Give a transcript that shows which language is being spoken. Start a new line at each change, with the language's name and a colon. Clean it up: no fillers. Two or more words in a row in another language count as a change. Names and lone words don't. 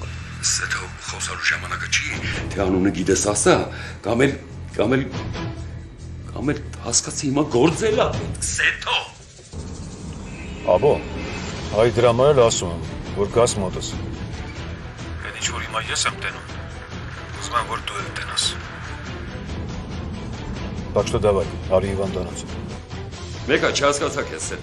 Armenian: Սեթո, խոսալու ժամանակը չի, թե անունը գիտես ասա, կամ էլ հասկացի հիմա գործել ա պետք, Սեթո։ Աբո, այ դրա համար էլ ասում եմ, որ գաս մոտս։ Այդ ինչ որ հիմա ես եմ տենում, ուզում եմ, որ դու էլ տենաս։
Russian: Так что давай,
Armenian: արի հիվանդանոց։ Մեկա չհասկացա քեզ հետ։